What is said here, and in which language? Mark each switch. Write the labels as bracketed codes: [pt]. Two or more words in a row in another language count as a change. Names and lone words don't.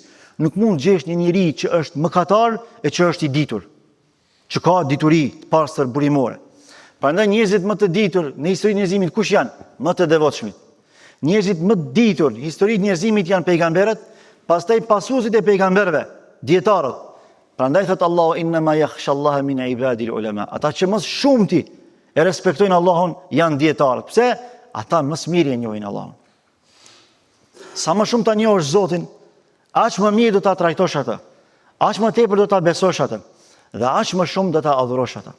[sq] Nuk mund gjesh një njeri që është mëkatar e që është i ditur, që ka dituri të pastër burimore. Prandaj njerëzit më të ditur në historinë e njerëzimit kush janë? Më të devotshmit. Njerëzit më të ditur në historinë e njerëzimit janë pejgamberët, pastaj pasuesit e pejgamberëve, dietarët. Prandaj thot [ar] الله إنما يخشى الله من عباده العلماء. [sq] Ata që më shumti e respektojnë Allahun janë dietarët. Pse? Ata më së miri e njohin Allahun. Sa më shumë ta njohësh Zotin, aq më mirë do ta trajtosh atë. Aq më tepër do ta besosh atë. Dhe aq më shumë do ta adhurosh atë.